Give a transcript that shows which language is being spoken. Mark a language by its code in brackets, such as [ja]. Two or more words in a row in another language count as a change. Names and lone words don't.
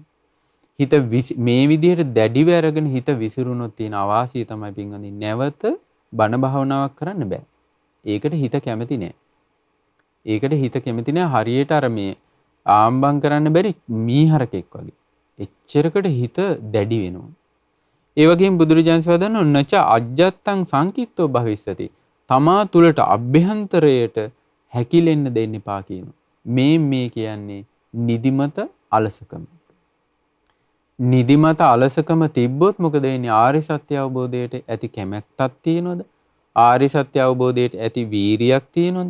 [si] හිත මේ විදිහට දැඩිව අරගෙන හිත විසිරුණොත් තියෙන අවාසිය තමයි පින්වදින් නැවත බණ භාවනාවක් කරන්න බෑ. ඒකට හිත කැමති නෑ. ඒකට හිත කැමති නෑ හරියට අර මේ ආම්බම් කරන්න බැරි මීහරකෙක් වගේ. එච්චරකට හිත දැඩි වෙනවා. ඒ වගේම බුදුරජාණන් වහන්සේ [pi] නච අජ්ජත්තං සංකිට්ඨෝ භවිස්සති. [si] තමා තුලට අභ්‍යන්තරයට හැකිලෙන්න දෙන්න එපා කියනවා. මේ කියන්නේ නිදිමත අලසකම. නිදිමත අලසකම තිබ්බොත් මොකද වෙන්නේ? ආර්ය සත්‍ය අවබෝධයට ඇති කැමැත්තක් තියෙනවද? ආර්ය සත්‍ය අවබෝධයට ඇති වීරියක් තියෙනවද?